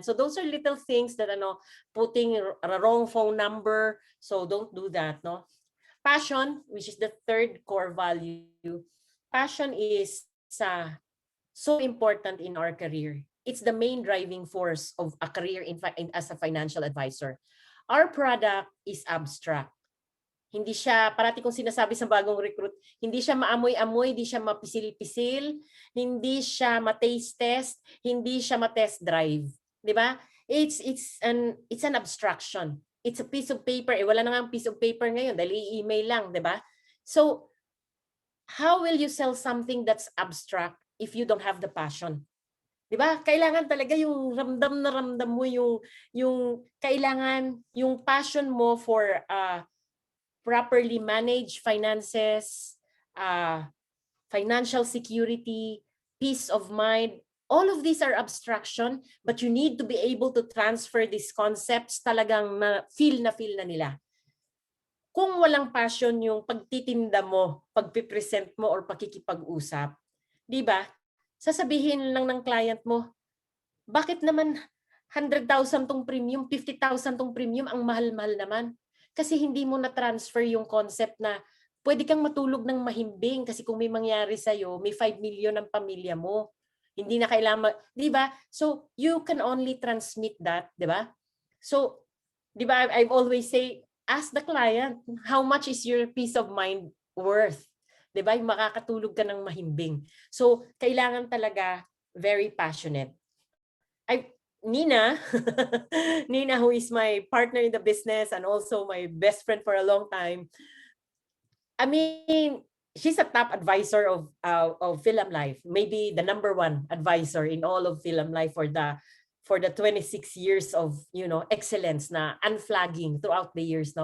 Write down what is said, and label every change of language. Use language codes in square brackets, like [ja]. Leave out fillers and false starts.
[en] So, those are little things that putting a wrong phone number, so don't do that, no? Passion, which is the third core value. Passion is so important in our career. It's the main driving force of a career as a financial advisor. Our product is abstract. [tl] Hindi siya, parati kong sinasabi sa bagong recruit, hindi siya maamoy-amoy, hindi siya mapisil-pisil, hindi siya ma-taste test, hindi siya ma-test drive. 'Di ba? [en] It's an abstraction. It's a piece of paper. [tl] Wala na nga ang [en] piece of paper [tl] ngayon dahil i-email lang, 'di ba? [en] So, how will you sell something that's abstract if you don't have the passion? [tl] 'Di ba? Kailangan talaga yung ramdam na ramdam mo yung kailangan yung passion mo [en] for properly manage finances, financial security, peace of mind. All of these are abstraction, but you need to be able to transfer these concepts [tl] talagang feel na nila. Kung walang passion yung pagtitinda mo, pagpipresent mo, or pakikipag-usap, di ba? Sasabihin lang ng client mo, bakit naman 100,000 tong premium, 50,000 tong premium, ang mahal-mahal naman. Kasi hindi mo na-transfer yung concept na pwede kang matulog ng mahimbing kasi kung may mangyari sa'yo, may 5 million ang pamilya mo. Hindi na kailangan, di ba? [en] So, you can only transmit that, [tl] di ba? [en] So, di ba, I've always say, ask the client, how much is your peace of mind worth? [tl] Di ba? Yung makakatulog ka ng mahimbing. So, kailangan talaga very passionate. [en] Nina, Nina, who is my partner in the business and also my best friend for a long time, I mean, she's a top advisor of Film Life, maybe the #1 advisor in all of Film Life for the 26 years of excellence na unflagging throughout the years.